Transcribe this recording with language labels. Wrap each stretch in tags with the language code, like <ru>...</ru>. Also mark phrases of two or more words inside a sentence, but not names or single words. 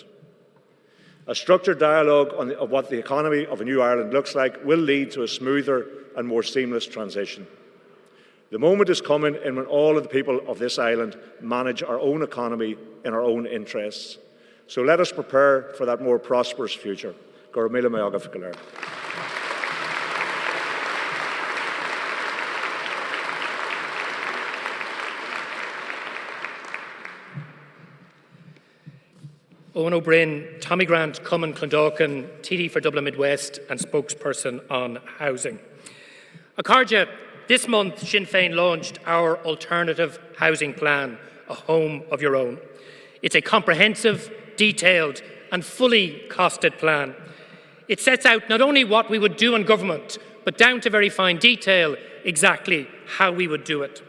<en>A structured dialogue on what the economy of a new Ireland looks like will lead to a smoother and more seamless transition. The moment is coming when all of the people of this island manage our own economy in our own interests. So let us prepare for that more prosperous future.</en> <ga>Gur míle maith agam fiú léir.</ga> <en>Owen O'Brien, Tommy Grant, Cumann Clondalkin, TD for Dublin Midwest and spokesperson on housing. Acardja, this month Sinn Féin launched our alternative housing plan, A Home of Your Own. It's a comprehensive, detailed and fully costed plan. It sets out not only what we would do in government, but down to very fine detail exactly how we would do it.</en>